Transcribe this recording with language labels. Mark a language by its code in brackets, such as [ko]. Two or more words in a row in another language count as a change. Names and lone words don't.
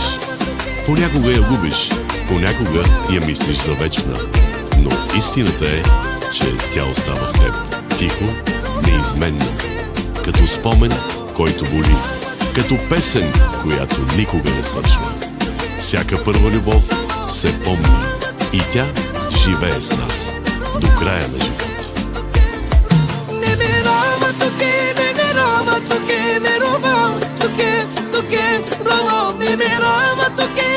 [bg] Понякога я губиш, понякога я мислиш за вечна, но истината е, че тя остава в теб, тихо, неизменна, като спомен, който боли, като песен, която никога не свършва. Всяка първа любов се помни и тя живее с нас до края на живота. [es] Me miraba, toqué, me robaba, toqué, robaba, me miraba, toqué.